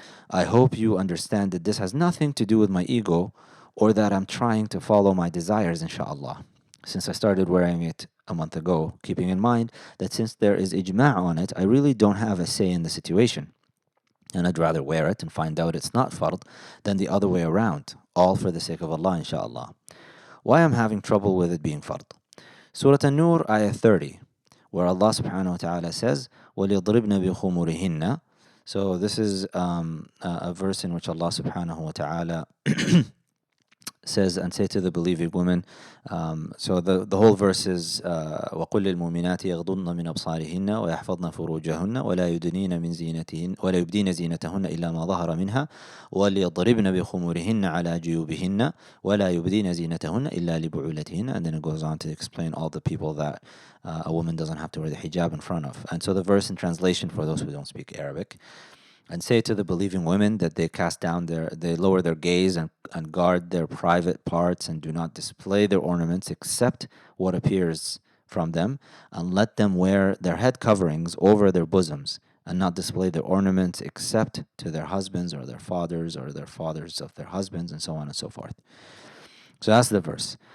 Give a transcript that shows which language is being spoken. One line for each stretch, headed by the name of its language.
English: I hope you understand that this has nothing to do with my ego, or that I'm trying to follow my desires, inshallah, since I started wearing it a month ago, keeping in mind that since there is ijma' on it, I really don't have a say in the situation. And I'd rather wear it and find out it's not fard than the other way around, all for the sake of Allah, inshallah. Why I'm having trouble with it being fard? Surah An-Nur, ayah 30, where Allah subhanahu wa ta'ala says,
Arabic: وَلِيَضْرِبْنَ بِخُمُرِهِنَّ.
English: So this is a verse in which Allah subhanahu wa ta'ala says, and say to the believing women, so the whole verse is
Arabic: وَقُلْ لِلْمُؤْمِنَاتِ يَغْضُضْنَ مِنْ أَبْصَارِهِنَّ وَيَحْفَظْنَ فُرُوجَهُنَّ وَلَا يُبْدِينَ مِنْ زِينَتِهِنَّ وَلَا يُبْدِينَ زِينَتَهُنَّ إِلَّا مَا ظَهَرَ مِنْهَا وَلْيَضْرِبْنَ بِخُمُرِهِنَّ عَلَى جُيُوبِهِنَّ وَلَا يُبْدِينَ زِينَتَهُنَّ إِلَّا لِبُعُولَتِهِنَّ.
English: And then it goes on to explain all the people that a woman doesn't have to wear the hijab in front of. And so the verse in translation for those who don't speak Arabic, and say to the believing women that they lower their gaze and guard their private parts and do not display their ornaments except what appears from them, and let them wear their head coverings over their bosoms and not display their ornaments except to their husbands or their fathers of their husbands, and so on and so forth. So that's the verse.